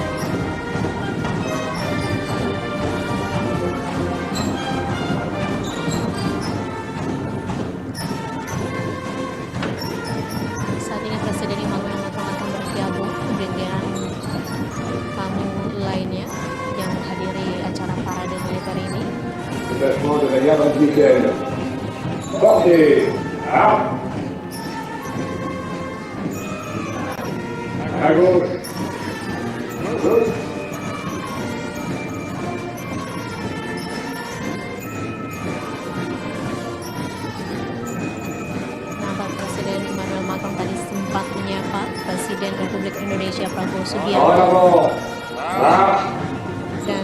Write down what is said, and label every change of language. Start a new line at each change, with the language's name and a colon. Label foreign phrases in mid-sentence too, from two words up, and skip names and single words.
Indonesian: Saat ini Presiden Emmanuel Macron akan bergabung dengan tamu lainnya yang menghadiri acara parade militer ini.
French: Déplacement de la gare républicaine. Portez à gauche. Gauche.
Indonesian: Nampak Presiden Emmanuel Macron tadi sempat menyapa Presiden Republik Indonesia Prabowo Subianto.